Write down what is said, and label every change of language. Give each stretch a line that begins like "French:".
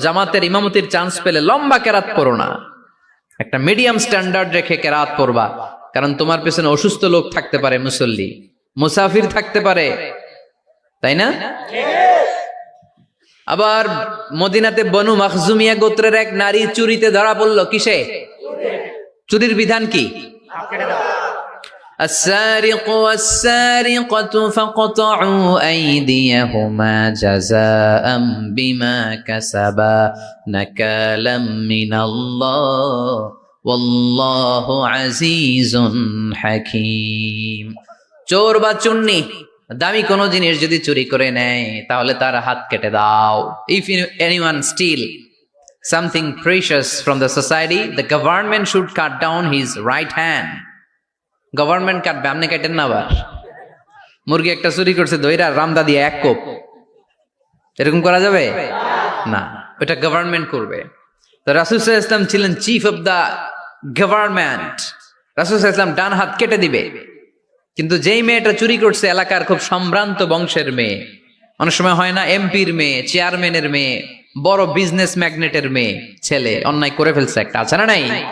Bangla: জামাতের ইমামতির চান্স পেলে লম্বা কেরাত পড়ো না, একটা মিডিয়াম স্ট্যান্ডার্ড রেখে কেরাত পড়বা, কারণ তোমার পেছনে অসুস্থ লোক থাকতে পারে, মুসল্লি, মুসাফির থাকতে পারে, তাই না? আবার মদিনাতে বনু মাখজুমিয়া গোত্রের এক নারী চুরিতে ধরা পড়ল। কিসে? চুরির বিধান কি?
Arabic: السارق والسارقة فاقطعوا أيديهما جزاء بما كسبا نكالا من الله والله عزيز حكيم।
Bangla: চোর বা চুন্নি দামি কোনো জিনিস যদি চুরি করে নেয় তাহলে তার হাত কেটে দাও।
English: If anyone steal something precious from the society, the government should cut down his right hand.
Bangla: Government কাটবে, আপনি কাটেন না। আবার মুরগি একটা চুরি করছে, দইরা রামদা দিয়ে এক কোপ, এরকম করা যাবে না, ওটা গভর্নমেন্ট করবে। তো রাসূল সাল্লাল্লাহু আলাইহি ওয়াসাল্লাম ছিলেন চিফ অফ দা গভর্নমেন্ট। রাসূল সাল্লাল্লাহু আলাইহি ওয়াসাল্লাম ডান হাত কেটে দিবে, কিন্তু যেই মেয়েটা চুরি করছে এলাকার খুব সম্ভ্রান্ত বংশের মেয়ে, অনেক সময় হয় না এমপির মেয়ে, চেয়ারম্যানের মেয়ে, বড় বিজনেস ম্যাগনেটের মেয়ে, ছেলে অন্যায় করে ফেলছে একটা, আছে না নাই?